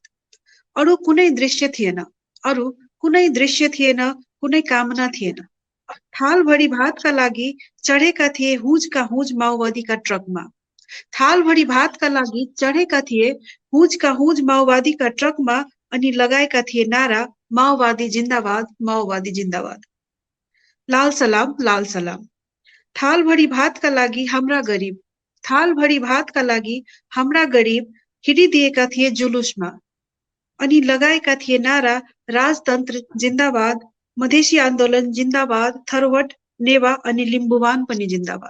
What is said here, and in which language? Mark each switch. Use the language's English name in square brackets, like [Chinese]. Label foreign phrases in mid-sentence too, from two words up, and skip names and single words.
[Nepali] अरू कुनै दृश्य थिएन, अरू कुनै दृश्य थिएन, कुनै कामना थिएन। थाल भरी भातका लागि चढेका थिए हुजका हुज माओवादीका ट्रकमा। थाल भरी भातका लागि चढेका थिए हुजका हुज माओवादीका ट्रकमा अनि लगाएका थिए नारा माओवादी जिन्दाबाद, माओवादी जिन्दाबाद। लाल सलाम, लाल सलाम। थाल भरी भातका लागि हाम्रा गरिब, थाल भरी भातका लागि हाम्रा गरिब हिँडिदिएका थिए जुलुसमा अनि लगाएका थिए नारा राजतन्त्र जिन्दाबाद, मधेसी आन्दोलन जिन्दाबाद, थरवट, नेवा अनि लिम्बुवान पनि जिन्दाबाद।